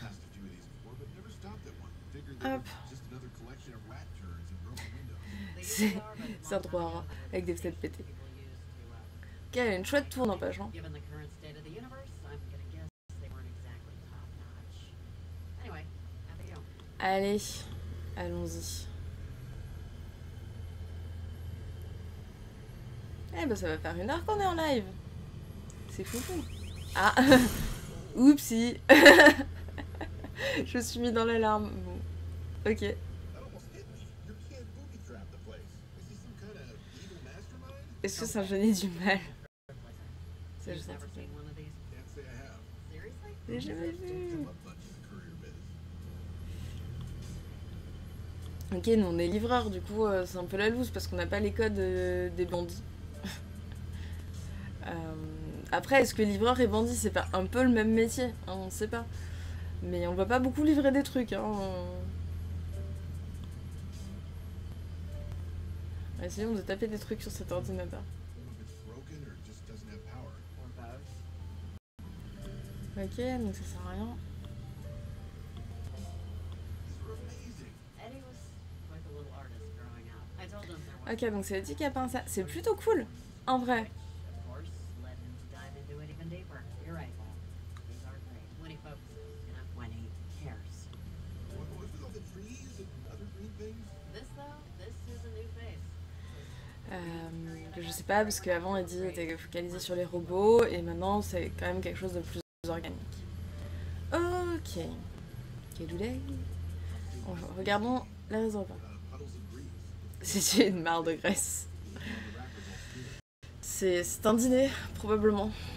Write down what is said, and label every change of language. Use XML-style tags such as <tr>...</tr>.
<en>Has to do with these before, but never stopped at one. Figured they</en> <fr>Hop,</fr> <en>were just another collection of rat turds and broken windows.</en> <fr>c'est un trou à rats avec des fenêtres pétées. Ok, elle a une chouette tour n'empêche. Hein.</fr> <en>Given the current state of the universe, I'm gonna guess they weren't exactly top notch. Anyway, how about you?</en> <fr>Allez, allons-y. Eh ben ça va faire 1 heure qu'on est en live. C'est foufou. Ah, oupsie. Je suis mis dans l'alarme. Bon, ok.</fr> <en>That almost hit me. Your kid booby trapped the place. Is he some kind of evil mastermind?</en> <fr>Est-ce que c'est un génie du mal? C'est</fr> <en>You've</en> <fr>juste un</fr> <en>never</en> <fr>truc.</fr> <en>seen one of these? Can't say I have. Seriously?</en> <fr>J'ai jamais</fr> <en>Don't</en> <fr>vu.</fr> <en>come up much in the career biz.</en> <fr>Ok, nous on est livreurs, du coup c'est un peu la loose parce qu'on n'a pas les codes des bandits. Après, est-ce que livreur et bandit c'est pas un peu le même métier hein, on sait pas. Mais on va pas beaucoup livrer des trucs. Hein. Essayons de taper des trucs sur cet ordinateur.</fr> <en>Some of it's broken or just doesn't have power. Or both?</en> <fr>Ok, donc ça sert à rien.</fr> <en>These are amazing. Eddie was quite the little artist growing up. I told him there was</en> <fr>Ok, donc c'est Eddie qui a peint ça. C'est plutôt cool, en vrai.</fr> <en>of course, led him to dive into it even deeper. You're right. These are great. When he focuses, when he cares. What's with all the trees and other green things? This though, this is a new face.</en> <fr>Je sais pas, parce qu'avant Eddie était focalisé sur les robots, et maintenant c'est quand même quelque chose de plus organique. Ok. Cadoulay. Regardons la réserve.</fr> <en>Puddles of grease.</en> <fr>C'est une mare de graisse. C'est un dîner, probablement.</fr>